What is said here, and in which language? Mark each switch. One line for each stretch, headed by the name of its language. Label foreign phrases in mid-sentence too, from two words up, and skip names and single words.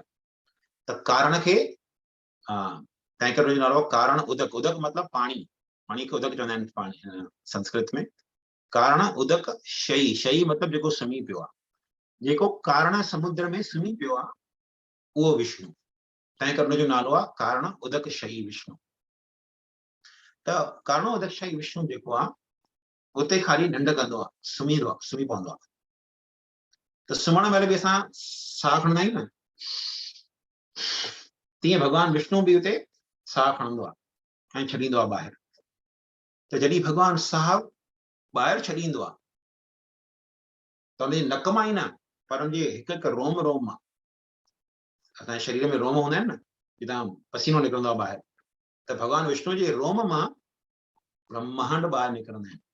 Sindhi: त कारण खे तंहिं करे हुनजो नालो आहे कारण उदक। उदक मतिलबु पाणी, पाणी खे उदक चवंदा आहिनि पाणी संस्कृत में। कारण उदक शई, शई मतिलबु जेको सुम्ही पियो आहे, जेको कारण समुद्र में सुम्ही पियो आहे, उहो विष्णु। तंहिं करे हुनजो नालो आहे कारण उदक शई विष्णु। त कारण उदक शई विष्णु जेको आहे उते खाली निंड कंदो आहे, सुम्ही पवंदो आहे। त सुम्हण महिल बि असां साह खणंदा आहियूं न, तीअं भगवान विष्णु बि हुते साह खणंदो आहे ऐं छॾींदो आहे ॿाहिरि। त जॾहिं भगवान साह ॿाहिरि छॾींदो आहे त हुनजे नक मां ई न, पर हुनजे हिकु हिकु रोम रोम मां, असांजे शरीर में रोम हूंदा आहिनि न, जितां पसीनो निकिरंदो आहे ॿाहिरि, त भगवान विष्णु जे रोम मां ब्रह्मांड ॿाहिरि निकिरंदा आहिनि।